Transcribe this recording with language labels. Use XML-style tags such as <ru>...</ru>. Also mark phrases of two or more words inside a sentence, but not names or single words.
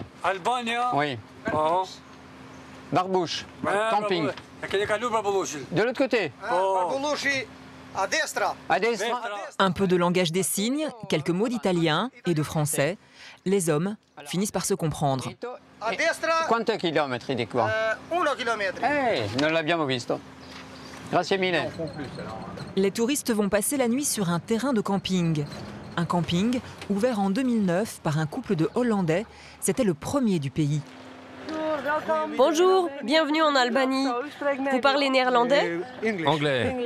<it>Albania?</it> <fr>Oui. Barbouche. Camping. De l'autre côté. Un peu de langage des signes, quelques mots d'italien et de français. Les hommes finissent par se comprendre.</fr> <it>Quanti chilometri di qua? 1 chilometro. Non l'abbiamo visto. Grazie mille.</it> <fr>Les touristes vont passer la nuit sur un terrain de camping. Un camping ouvert en 2009 par un couple de Hollandais. C'était le premier du pays. Bonjour, bienvenue en Albanie. Vous parlez néerlandais? Anglais.</fr>